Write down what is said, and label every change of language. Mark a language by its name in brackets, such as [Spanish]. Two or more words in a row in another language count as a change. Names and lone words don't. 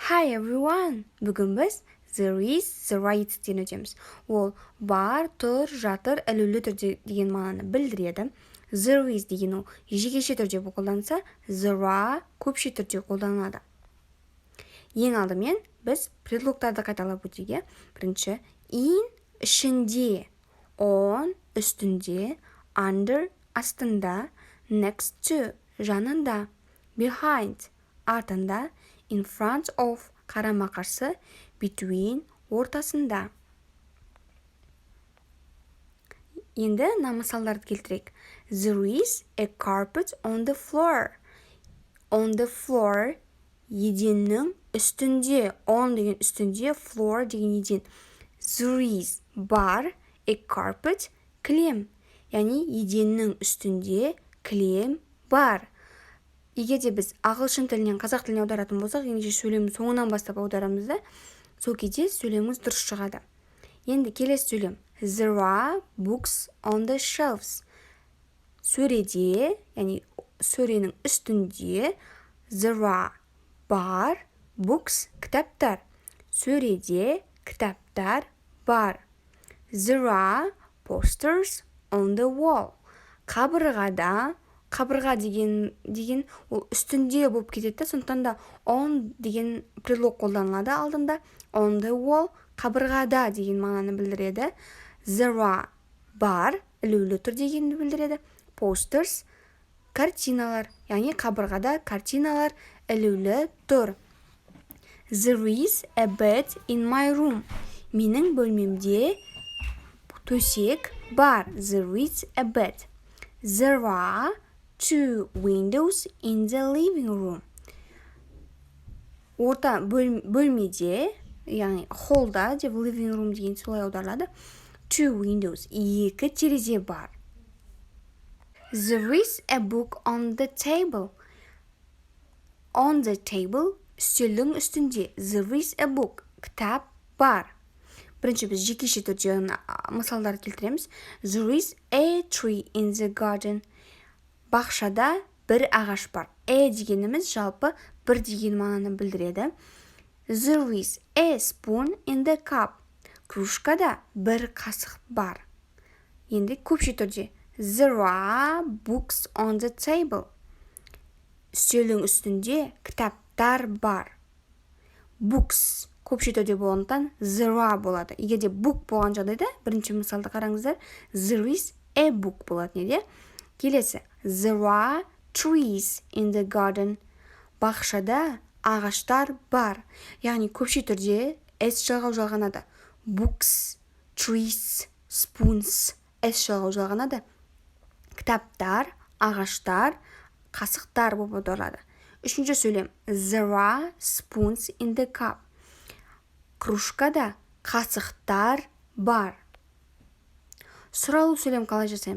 [English] Hi everyone! [Kazakh] Бүгін біз [English] there is, the right [Kazakh] ден өтеміз. Ол бар, тұр, жатыр, ілулі түрде деген мағынаны білдіреді. [English] There is [Kazakh] деген ол жекеше түрде қолданылса, [English] there are [Kazakh] көпше түрде қолданылады. Ең алдымен біз предлогтарды қайталап өтейік. Бірінші, in ішінде, on үстінде, under астында, [English] next to [Kazakh] жанында, behind артында, [English] in front of [Kazakh] қарама-қарсы, between ортасында. Енді мысалдарды келтірейік. [English] There is a carpet on the floor. On the floor [Kazakh] еденнің үстінде. On деген үстінде, floor деген еден. [English] There is бар, a carpet кілем. [Kazakh] Яғни еденнің үстінде кілем бар. Егер де біз ағылшын тілінен қазақ тіліне аударатын болсақ, ендеше сөйлемді соңынан бастап аударамыз да, сол кезде сөйлеміміз дұрыс шығады. Енді келесі сөйлем. [English] There are books on the shelves. [Kazakh] Сөреде, яғни сөренің үстінде, [English] there are бар, books кітаптар. [Kazakh] Сөреде кітаптар бар. [English] There are posters on the wall. [Kazakh] Қабырға деген ол үстінде болып кетеді, сондықтан да on деген предлог қолданылады алдында. [English] On the wall [Kazakh] қабырғада деген мағынаны білдіреді. [English] There are [Kazakh] бар, ілулі тұр дегенді білдіреді. Posters картиналар, яғни қабырғада картиналар ілулі тұр. [English] There is a bed in my room. [Kazakh] Менің бөлмемде төсек бар. [English] There is a bed. There are two windows in the living room. [Kazakh] Орта бөлмеде, яғни холлда деп [English] living room [Kazakh] деген солай аударылады. [English] Two windows, [Kazakh] екі терезе бар. [English] There is a book on the table. On the table, [Kazakh] үстелдің үстінде. [English] There is a book, [Kazakh] кітап бар. Бірінші біз жекеше түрде мысалдар келтіреміз. [English] There is a tree in the garden. [Kazakh] Бақшада бір ағаш бар. Дегеніміз жалпы бір деген мағынаны білдіреді. [English] There is a spoon in the cup. [Kazakh] Кружкада бір қасық бар. Енді көпше түрде. [English] There are books on the table. [Kazakh] Үстелдің үстінде кітаптар бар. Books көпше түрде болғандықтан [English] there are [Kazakh] болады. Егер де book болған жағдайда, бірінші мысалды қараңыздар, [English] there is a book [Kazakh] болады неде? Келесі, [English] there are trees in the garden. [Kazakh] Бақшада ағаштар бар. Яғни көпше түрде s жалғау жалғанады. Books, trees, spoons, s жалғау жалғанады. Кітаптар, ағаштар, қасықтар болып аударылады. Үшінші сөйлем. [English] There are spoons in the cup. [Kazakh] Кружкада қасықтар бар. Сұралу сөйлем қалай жасаймыз?